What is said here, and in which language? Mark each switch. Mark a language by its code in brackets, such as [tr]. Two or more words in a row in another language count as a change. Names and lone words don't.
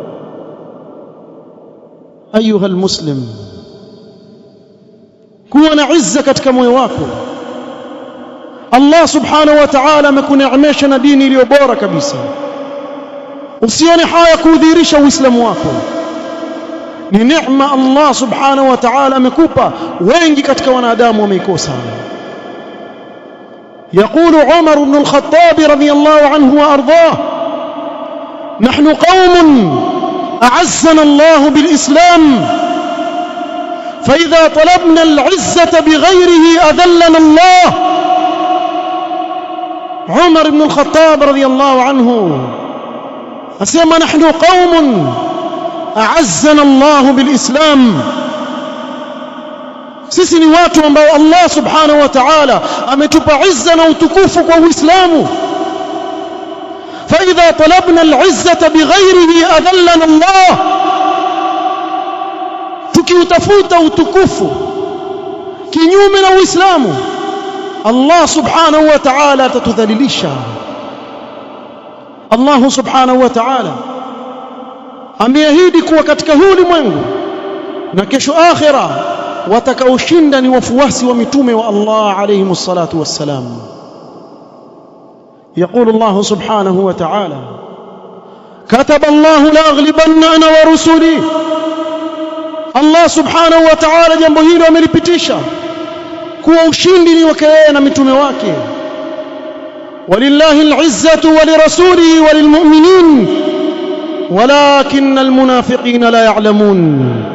[ar] أيها المسلم, [sw] kuwa na izza katika moyo wako. Allah [ar] سبحانه وتعالى [sw] amekuneemesha na dini iliyo bora kabisa. Usione haya kudhihirisha uislamu wako, ni neema Allah [ar] سبحانه وتعالى [sw] amekupa. Wengi katika wanadamu wameikosa. [ar] يقول عمر بن الخطاب رضي الله عنه وأرضاه: نحن قوم أعزنا الله بالإسلام، فإذا طلبنا العزة بغيره أذلنا الله. عمر بن الخطاب رضي الله عنه أسمى: نحن قوم أعزنا الله بالإسلام. [sw] sisi ni watu ambao Allah [ar] سبحانه وتعالى [sw] ametupa izza na utukufu kwa Uislamu. [ar] فإذا طلبنا العزة بغيره أذلنا الله, [sw] tukiutafuta utukufu kinyume na Uislamu, Allah [ar] سبحانه وتعالى [sw] atatudhalilisha. Allah [ar] سبحانه وتعالى [sw] ameahidi kuwa katika huu ulimwengu na kesho akhira watakaoshinda ni wafuasi wa mitume wa Allah [ar] عليه الصلاة والسلام. يقول الله سبحانه وتعالى: كتب الله لأغلبن أنا ورسلي. [sw] Allah [ar] سبحانه وتعالى [sw] jambo hilo amelipitisha kuwa ushindi ni wake yeye na mitume wake. [ar] ولله العزة ولرسوله وللمؤمنين ولكن المنافقين لا يعلمون.